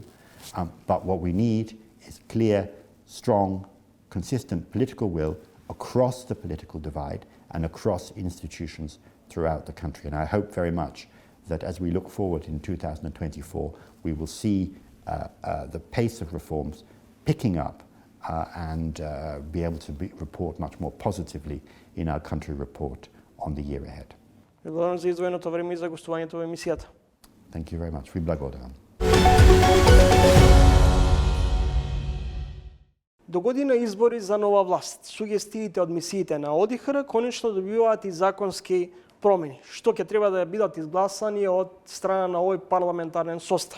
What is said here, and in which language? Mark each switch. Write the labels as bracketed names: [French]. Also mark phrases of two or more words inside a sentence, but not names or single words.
[English] But what we need is clear, strong, consistent political will across the political divide and across institutions throughout the country. And I hope very much that as we look forward in 2024, we will see the pace of reforms picking up and be able to report much more positively in our country report on the year ahead. [Macedonian] Благодарам за издвоеното време и за гостувањето во емисијата. [English] Thank you very much. [Macedonian] Ви благодарам. До година избори за нова власт. Сугестиите од мисиите на ОДИХР конечно добиваат и законски промени, што ќе треба да бидат изгласани од страна на овој парламентарен состав.